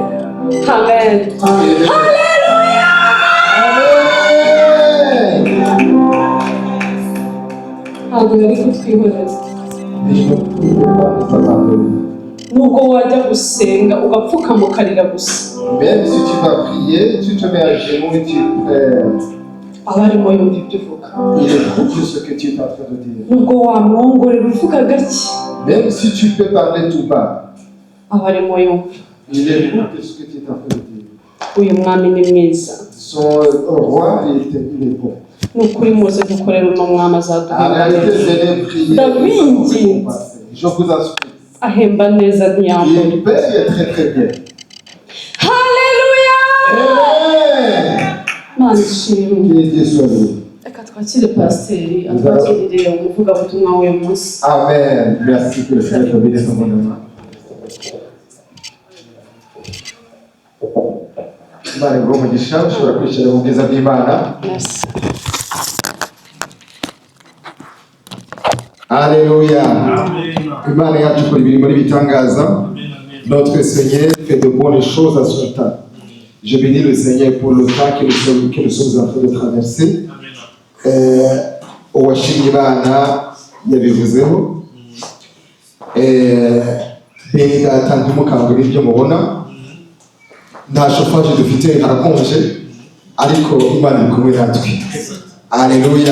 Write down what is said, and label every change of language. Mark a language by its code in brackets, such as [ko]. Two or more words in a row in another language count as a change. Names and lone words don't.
[rw] Amen. Haleluya. Ntabwo yari kutwihoreza. Nubwo wajya gusenga ugapfukama ukarira gusa, [fr] Même si tu vas prier, tu te mets à genoux et tu pries. [rw] aba arimo yumva ibyo uvuga. [fr] Il écoute ce que tu es en train de dire. [rw] Nubwo wamwongorera uvuga gake, [fr] Même si tu peux parler tout bas, [rw] aba arimo yumva. [fr] il écoute ce que tu es en train de dire. [rw] Uyu mwami ni mwiza. [fr] Son roi, il est bon. [rw] Ni ukuri muze dukorera uno mwami [fr] En réalité, [rw] azaduhemba. [fr] venez prier. [rw] Ndabinginze. [fr] Je vous assure. [rw] Ahemba neza ntiyambura. [fr] Il paye très très bien. [rw] Haleluya. Amen. Mana ishimwe. [fr] Que Dieu soit loué. [rw] Reka twakire pasiteri atwakirire umuvugabutumwa w'uyu munsi. Amen. [fr] Merci que le Seigneur te bénisse abondamment. [rw] Imana iguhe umugisha, ushobora kwicara mu bwiza bw'Imana. [fr] Merci. Alléluia. [rw] Imana yacu ikora ibintu n'ibitangaza. [fr] Notre Seigneur fait de bonnes choses à son temps. Je bénis le Seigneur pour le temps que nous sommes en train de traverser. [rw] Uwashimye Imana yabivuzeho. Bene data ntimukangure ibyo mubona. Nta chauffage dufite, harakonje, ariko Imana iri kumwe natwe. Alléluia.